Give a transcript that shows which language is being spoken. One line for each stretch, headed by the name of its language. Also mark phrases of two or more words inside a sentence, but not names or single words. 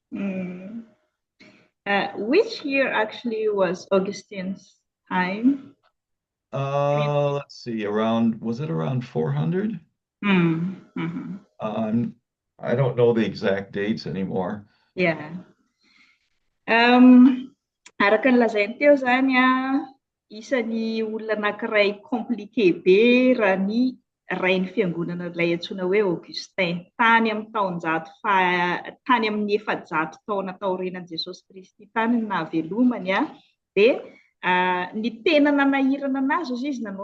English: Which year actually was Augustine's time? Let's see, was it around 400? I don't know the exact dates anymore. Yeah.
Malagasy: Araka ny lazainy teo zany isan'ny olona anankiray compliqué be raha ny rain'ny fiangonana ilay antsoina hoe Augustin tany amin'ny 700 taona taorianan'i Jesosy Kristy tany ny nahavelomany dia ny tena nanahirana anazy izy nanao